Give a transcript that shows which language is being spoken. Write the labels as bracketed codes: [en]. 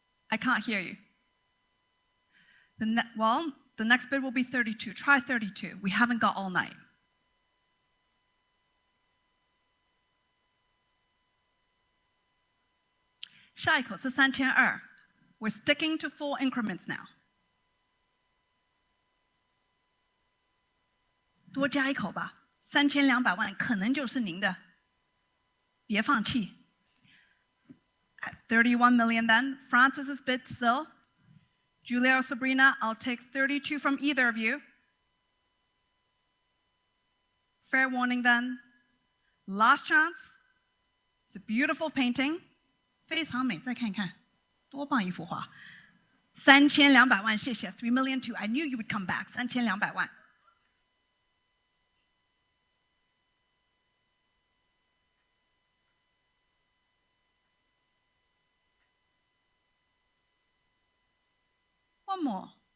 [en] I can't hear you. The next bid will be 32. Try 32. We haven't got all night. [zh] 下一口是3200. [en] We're sticking to full increments now. [zh] 多加一口吧，3200万可能就是您的。别放弃。 [en] At 31 million then, Francis's bid still. Julia or Sabrina, I'll take 32 from either of you. Fair warning then. Last chance. It's a beautiful painting. [zh] 非常美，再看看，多棒一幅画。 3200万，谢谢。 [en] 3 million too. I knew you would come back. [zh] 3200万。 [en] One more.